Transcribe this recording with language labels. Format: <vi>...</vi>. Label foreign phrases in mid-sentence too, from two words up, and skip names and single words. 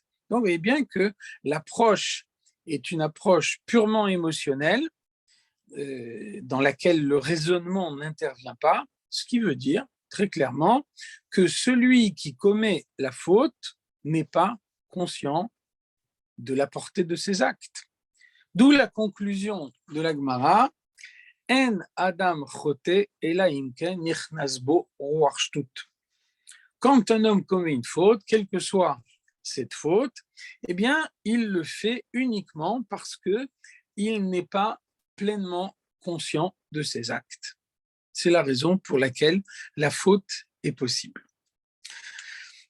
<fr>Donc, vous voyez bien que l'approche est une approche purement émotionnelle, dans laquelle le raisonnement n'intervient pas, ce qui veut dire très clairement que celui qui commet la faute n'est pas conscient de la portée de ses actes. D'où la conclusion de la Gemara,</fr> <he>אין אדם חוטא אלא אם כן נכנס בו רוח שטות.</he> <fr>Quand un homme commet une faute, quelle que soit cette faute, eh bien, il le fait uniquement parce qu'il n'est pas pleinement conscient de ses actes. C'est la raison pour laquelle la faute est possible.</fr>